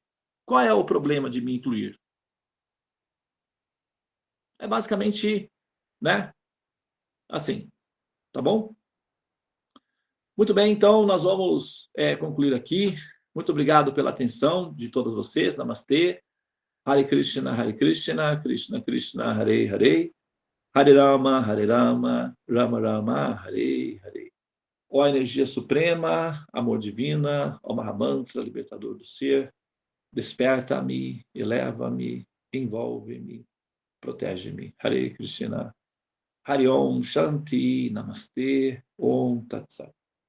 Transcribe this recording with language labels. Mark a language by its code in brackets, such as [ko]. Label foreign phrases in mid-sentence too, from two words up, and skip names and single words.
[pt] Qual é o problema de me incluir? É basicamente, né? Assim, tá bom? Muito bem, então nós vamos concluir aqui. Muito obrigado pela atenção de todos vocês. Namastê. [sa] हरे कृष्ण, कृष्ण कृष्ण, हरे हरे. हरे राम, राम राम, हरे हरे. [pt] Ó energia suprema, amor divina, ó Mahamantra, libertador do ser, desperta-me, eleva-me, envolve-me. protege-me. [sa] हरे कृष्ण। हरि ॐ शान्ति नमस्ते. ॐ तत् सत्.